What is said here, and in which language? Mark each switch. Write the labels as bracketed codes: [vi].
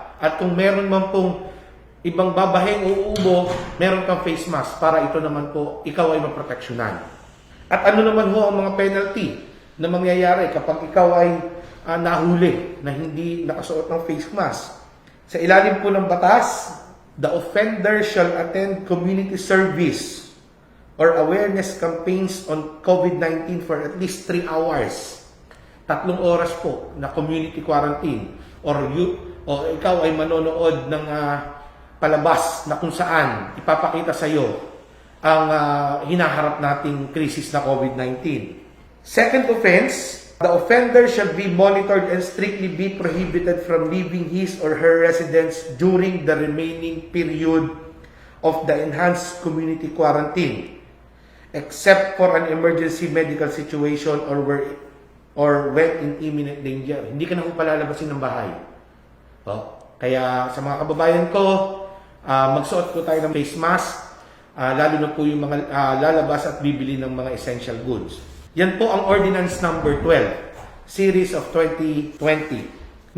[tl] At kung meron man pong ibang babahing o uubo, meron kang face mask para ito naman po, ikaw ay maproteksyonan. At ano naman ho ang mga penalty na mangyayari kapag ikaw ay nahuli na hindi nakasuot ng face mask? Sa ilalim po ng batas, [en] the offender shall attend community service or awareness campaigns on COVID-19 for at least 3 hours. [tl] 3 oras po na community quarantine. Or ikaw ay manonood ng palabas na kung saan ipapakita sa iyo ang hinaharap nating krisis na COVID-19. [en] Second offense, the offender shall be monitored and strictly be prohibited from leaving his or her residence during the remaining period of the enhanced community quarantine, except for an emergency medical situation or when in imminent danger. [tl] Hindi ka na po palalabasin ng bahay. Kaya sa mga kababayan ko, magsuot po tayo ng face mask, lalo na po yung mga lalabas at bibili ng mga essential goods. Yan po ang Ordinance Number 12, Series of 2020.